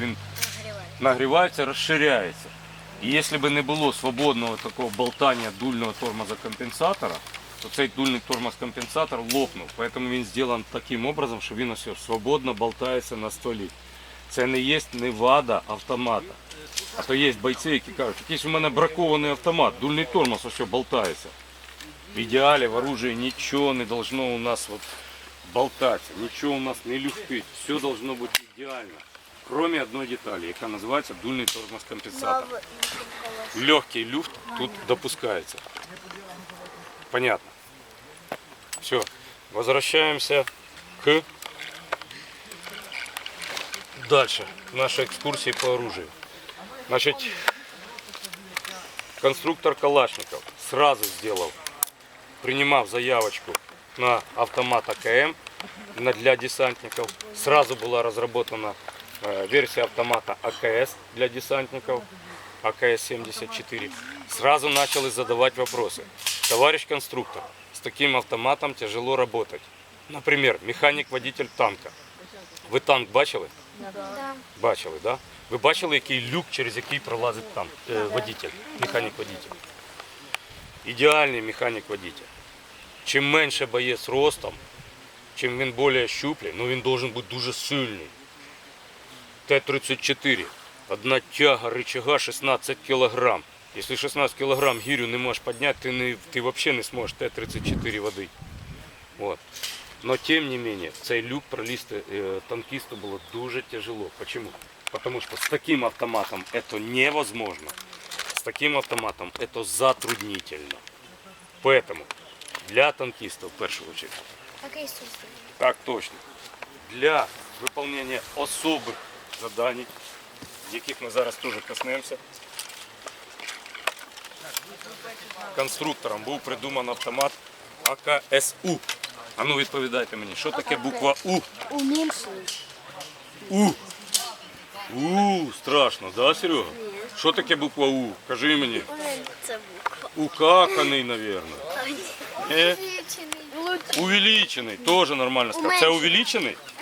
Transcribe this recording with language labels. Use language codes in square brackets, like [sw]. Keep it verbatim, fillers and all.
[ru] Нагревается. нагревается, расширяется. И если бы не было свободного такого болтания дульного тормоза-компенсатора, то [uk] цей [ru] дульный тормоз-компенсатор лопнул. Поэтому он сделан таким образом, что он все свободно болтается на стволе. [uk] Це не є невада автомата. А то є бойці, які кажуть, якийсь у мене бракований автомат, дульний тормоз ось болтається. В ідеалі в оружі нічого не [ru] должно [uk] у нас от болтатися, нічого у нас не люфтить. Все [ru] должно [uk] бути ідеально, крім одної деталі, яка називається дульний тормоз-компенсатор. [ru] Легкий люфт тут допускається. Понятно. Все, возвращаемся к... Дальше наши экскурсии по оружию. Значит, конструктор Калашников сразу сделал, принимав заявочку на автомат АКМ для десантников, сразу была разработана версия автомата АКС для десантников, А К С семьдесят четыре. Сразу начали задавать вопросы. Товарищ конструктор, с таким автоматом тяжело работать. Например, механик-водитель танка. [uk] Ви танк бачили? [ru] Да. [uk] Бачили, да? Ви бачили, який люк, через який пролазить танк, е, водитель, механік-водитель? Ідеальний механік-водитель. Чим менше боєць ростом, чим він більш щуплий, ну він [ru] должен [uk] бути дуже сильний. Т тридцять чотири, одна тяга рычага шістнадцять кілограм. Якщо шістнадцять кілограм гирю не можеш підняти, ти, не, ти взагалі не зможеш Т тридцять чотири водити. [ru] Вот. Но тем не менее, [uk] цей люк пролізти э, танкисту було дуже тяжело. [ru] Почему? Потому что с таким автоматом это невозможно. С таким автоматом это затруднительно. Поэтому для танкистов, в первую очередь, [uk] Так і сусід. [ru] так точно, для выполнения особых заданий, [uk] яких [ru] мы [uk] зараз [ru] тоже коснемся, конструктором был придуман автомат А К С У. [uk] А ну відповідайте мені, що таке буква У? Уменьшений. У. У, страшно, да, Серега? Що таке буква У? Кажи мені. Це буква. Укаканий, мабуть. Е? Увеличений, теж нормально сказати. Це увеличений?